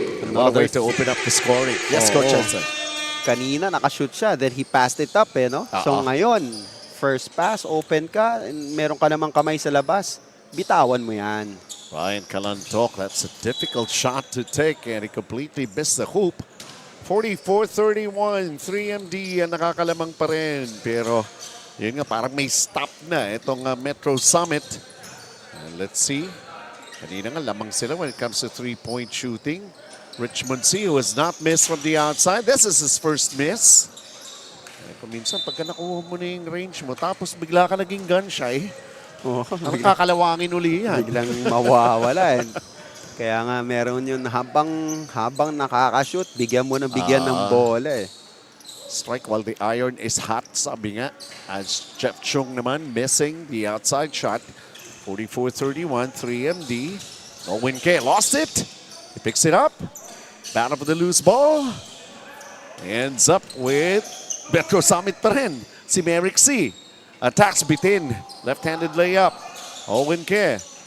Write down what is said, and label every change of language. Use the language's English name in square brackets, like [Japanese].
[English] Another way to open up the scoring. Yes, Coach Jensen. [Filipino] Kanina, nakashoot siya, then he passed it up, no? So ngayon, first pass, open ka, and meron ka namang kamay sa labas, bitawan mo yan. [English] Ryan Kalantok, that's a difficult shot to take, and he completely missed the hoop. [Filipino] 44-31, 3MD ang nakakalamang pa rin. Pero yun nga, parang may stop na itong Metro Summit. [English] And let's see. [Filipino] Kanina nga, lamang sila [English] when it comes to three-point shooting. Richmond C, who has not missed from the outside. This is his first miss. [Filipino] Kung minsan, pagka nakuha mo na yung range mo, tapos bigla ka naging gun shy, kakalawangin uli yan. Biglang mawawala. Kaya nga meron yun habang nakakashoot, bigyan mo ng bigyan ng bola. [English] Strike while the iron is hot, [Filipino] sabi nga. [English] As Jeff Chung naman missing the outside shot. 44-31, 3MD. Owen K lost it. He picks it up. Battle for the loose ball. Ends up with Metro Summit [Filipino] pa rin. [English] Si Merrick C. Attacks bitin. Left-handed layup. Owen K.